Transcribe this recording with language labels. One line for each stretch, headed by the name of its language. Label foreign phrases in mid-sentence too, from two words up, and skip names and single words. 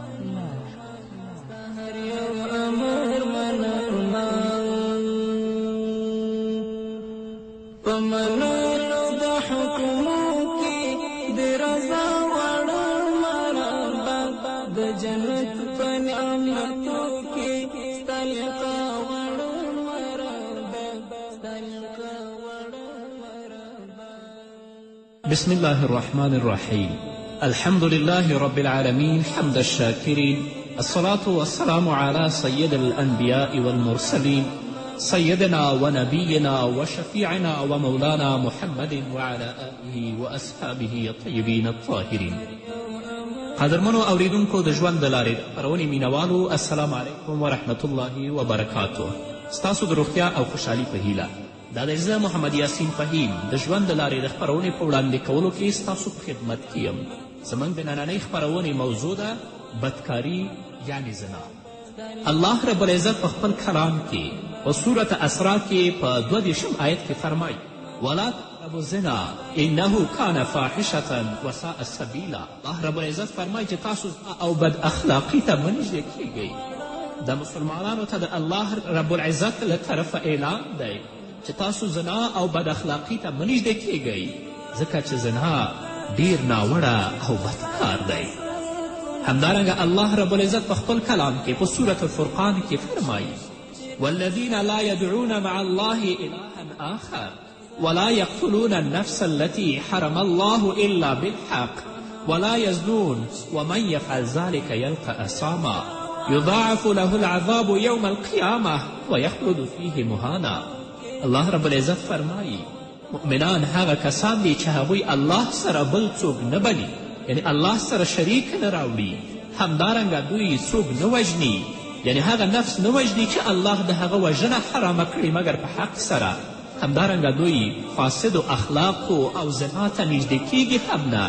Pashto: هر یو امر منرما په منلو د حکمو کې د رضا واړه مرحبا د جنت په نعمتو کې ستا لقا واړه مرحبا ستا لقا واړه مرحبا.
Arabic: بسم الله الرحمن الرحيم. الحمد لله رب العالمين حمد الشاكرين، الصلاة والسلام على سيد الأنبياء والمرسلين سيدنا ونبينا وشفيعنا ومولانا محمد وعلى آله وأصحابه الطيبين الطاهرين.
Pashto: قدرمنو اوریدونکو د ژوند د لارې خپرونې مینوالو،
Arabic: السلام علیکم ورحمة الله وبرکاته.
Pashto: ستاسو د روغتیا او خوشحالي په هیله دا دی زه محمد یاسین فهیم د ژوند د لارې د خپرونې په وړاندې کولو کې ستاسو په خدمت کې یم. زموږ د نننۍ خپرونې موضوع ده بدکاري یعنې زنا. الله رب العزت په خپل کلام کې په صورت اسرا کې په 22 آیت کې فرمایي
Arabic: ولا تقربوا الزنا انه کان فاحشة وساء سبیلا.
Pashto: الله رب العزت فرمایي چې تاسو او بد اخلاقي ته مه نږدې کیږئ. د مسلمانانو ته د الله رب العزت له طرفه اعلان دی چې تاسو زنا او بد اخلاقي ته مه نږدې کیږئ، ځکه چې زنا ډیر ناوړه او بد کار دی. همدارنګه الله رب العزت په خپل کلام کې په سورة الفرقان کې فرمایي
Arabic: والذین لا يدعون مع الله إلها آخر ولا يقتلون النفس التي حرم الله إلا بالحق ولا يزنون ومن يفعل ذلك يلقى أثاما يضاعف له العذاب يوم القيامة ويخلد فيه مهانا.
Pashto: الله رب العزت فرمایي مؤمنان هغه کسان دي چې هغوی الله سره بل څوک نه بلي، یعنی الله سره شریک نه راوړي. همدارنګه دوی څوک نه وژني، یعنی هغه نفس نه وژني چې الله د هغه وژنه حرامه کړي مګر په حق سره. همدارنګه دوی فاسدو اخلاقو او زنا ته نږدې کیږي هم نه.